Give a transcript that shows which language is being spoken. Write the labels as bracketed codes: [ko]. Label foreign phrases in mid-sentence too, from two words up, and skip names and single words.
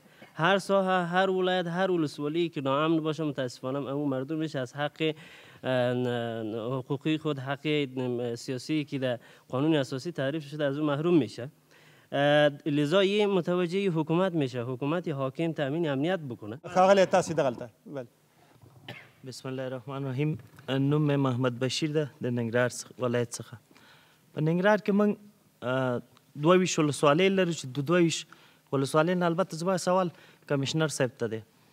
[fa] هر ساحه، هر ولایت، هر ولسوالی که ناامن باشه متاسفانه اون مردم میشه از حق حقوقی خود، حق سیاسی که در قانون اساسی تعریف شده از اون محروم میشه. لذا یه متوجه حکومت میشه، حکومت حاکم تامین امنیت بکنه. [ps] خاغلی تاسی دغلطه. [ar] بسم الله الرحمن الرحیم. [ps] نوم محمد بشیر ده د ننګرهار ولایت څخه. په ننګرهار کې موږ 22 ولسوالۍ لرو چې د 22 ولسوالۍ نه البته زما سوال کمشنر صاحب ته دی.